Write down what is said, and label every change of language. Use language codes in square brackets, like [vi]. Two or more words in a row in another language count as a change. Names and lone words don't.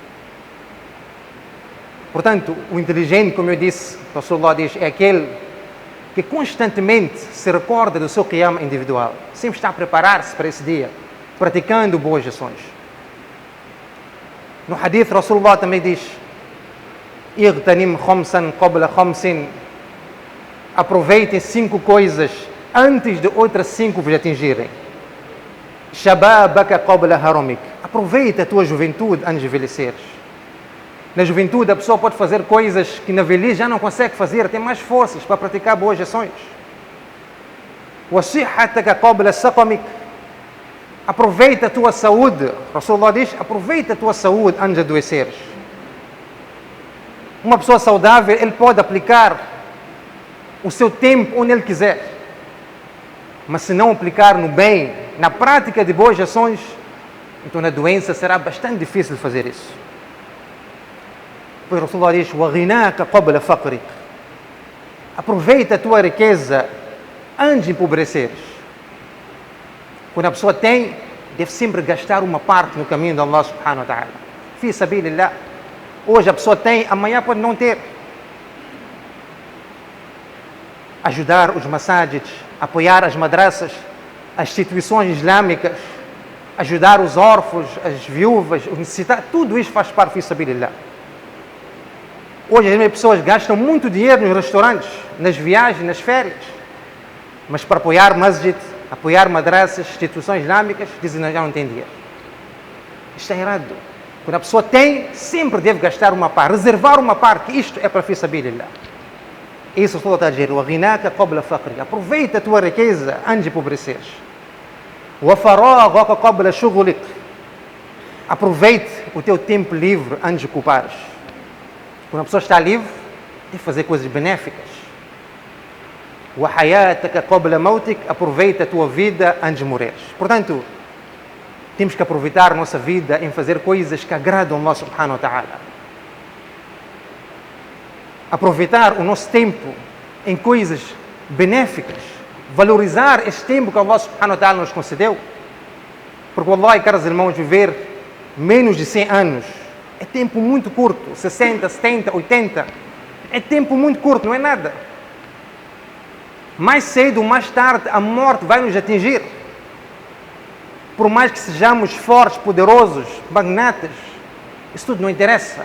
[pt] Portanto, o inteligente, como eu disse, o Rasulullah diz, é aquele que constantemente se recorda do seu qiyam individual. Sempre está a preparar-se para esse dia, praticando boas ações. No hadith, Rasulullah também diz, [ar] اغتنم خمسا قبل خمس. [pt] Aproveitem 5 coisas antes de outras 5 vos atingirem. [ar] شبابك قبل هرمك. [pt] Aproveita a tua juventude antes de envelheceres. Na juventude a pessoa pode fazer coisas que na velhice já não consegue fazer, tem mais forças para praticar boas ações. [ar] وصحتك قبل سقمك. [pt] Aproveita a tua saúde. Rasulullah diz, aproveita a tua saúde antes de adoeceres. Uma pessoa saudável, ele pode aplicar o seu tempo onde ele quiser. Mas se não aplicar no bem, na prática de boas ações, então na doença será bastante difícil fazer isso. Pois Rasulullah diz, [ar] وَغِنَاكَ قَبْلَ فَقْرِكَ. [pt] Aproveita a tua riqueza antes de empobreceres. Quando a pessoa tem, deve sempre gastar uma parte no caminho de Allah [ar] سبحانه وتعالى. في سبيل الله. [pt] Hoje a pessoa tem, amanhã pode não ter. Ajudar os masajids, apoiar as madrasas, as instituições islâmicas, ajudar os órfãos, as viúvas, os necessitados, tudo isso faz parte, [ar] في سبيل الله. [pt] Hoje as pessoas gastam muito dinheiro nos restaurantes, nas viagens, nas férias. Mas para apoiar masjid, apoiar madrasas, instituições islâmicas, dizem que já não tem dinheiro. Isto é errado. Quando a pessoa tem, sempre deve gastar uma parte, reservar uma parte, que isto é para [ar] في سبيل الله. [pt] Isso tudo está a dizer. [ar] وَغِنَاكَ قَبْلَ فَقْرِكَ. [pt] Aproveita a tua riqueza antes de empobreceres. [ar] وَفَرَاغَكَ قَبْلَ شُغُلِكَ. [pt] Aproveite o teu tempo livre antes de ocupares. Quando a pessoa está livre, tem que fazer coisas benéficas. [ar] وَحَيَاتَكَ قَبْلَ مَوْتِكَ. [pt] Aproveita a tua vida antes de morreres. Portanto, temos que aproveitar a nossa vida em fazer coisas que agradam Allah [ar] سبحانه وتعالى. [pt] Aproveitar o nosso tempo em coisas benéficas. Valorizar este tempo que Allah [ar] سبحانه وتعالى [pt] nos concedeu. Porque Allah, caros irmãos, viver menos de 100 anos é tempo muito curto. 60, 70, 80. É tempo muito curto, não é nada. Mais cedo ou mais tarde a morte vai nos atingir. Por mais que sejamos fortes, poderosos, magnatas, isso tudo não interessa.